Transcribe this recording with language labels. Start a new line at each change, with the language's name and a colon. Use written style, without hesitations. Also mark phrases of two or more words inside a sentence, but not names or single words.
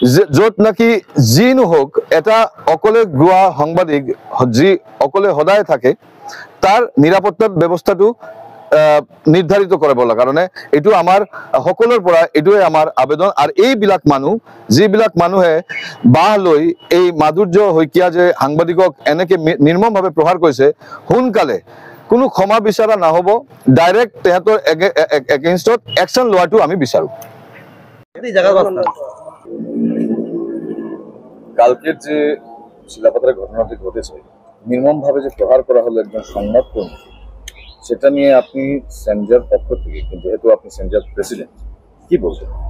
Assamese: য'ত নাকি যি নহওক এটা অকলে গোৱা সাংবাদিক যি অকলে সদায় থাকে তাৰ নিৰাপত্তাৰ ব্যৱস্থাটো নিৰ্ধাৰিত কৰিব লাগে কাৰণে এইটো আমাৰ সকলোৰ পৰা এইটোৱে আমাৰ আবেদন। আৰু এইবিলাক মানুহ যিবিলাক মানুহে বাহ লৈ এই মাধুৰ্য শইকীয়া যে সাংবাদিকক এনেকে নিৰ্মমভাৱে প্ৰহাৰ কৰিছে সোনকালে কোনো ক্ষমা বিচৰা নহ'ব, ডাইৰেক্ট তেহেঁতৰ এগেইনষ্টত একশ্যন লোৱাটো আমি বিচাৰোঁ।
Bangla: কালকের যে শিলাপাতারের ঘটনাটি ঘটেছে, নির্মমভাবে যে প্রহার করা হলো একজন সংবাদকর্মী, সেটা নিয়ে আপনি সেনজার পক্ষ থেকে, যেহেতু আপনি সেনজার প্রেসিডেন্ট, কি বলবেন?